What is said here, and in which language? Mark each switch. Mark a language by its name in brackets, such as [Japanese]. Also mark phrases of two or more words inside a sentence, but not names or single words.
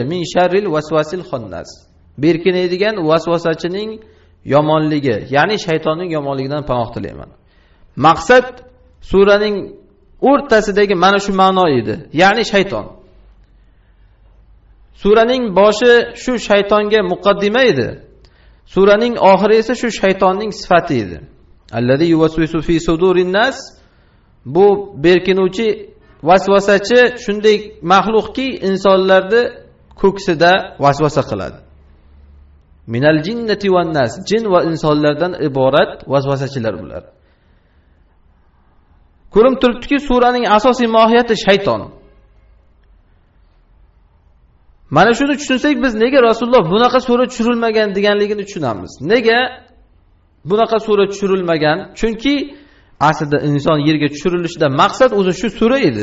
[Arabic] من شر الوسواس الخناس. [Uzbek] Berkinadigan vasvasachining yomonligi, ya'ni shaytonning yomonligidan panoh tilayman. Maqsad suraning o'rtasidagi mana shu ma'no edi, ya'ni shayton. Suraning boshi shu shaytonga muqaddima edi. Suraning oxiri esa shu shaytonning sifati edi. [Arabic] الذي يوسوس في صدور الناس. [Uzbek] Bu berkinuvchi vasvasachi shunday maxluqki insonlarni ko'ksida vasvasa qiladi. [Arabic] من الجنة والناس. [Uzbek] Jin va insonlardan iborat vasvasachilar bular. Ko'rinib turibdiki, suraning asosiy mohiyati shayton. Mana shuni tushunsak biz nega Rasululloh bunaqa sura tushirilmagan deganligini tushunamiz. Nega bunaqa sura tushirilmagan? Chunki aslida inson yerga tushirilishida maqsad o'zi shu sura edi.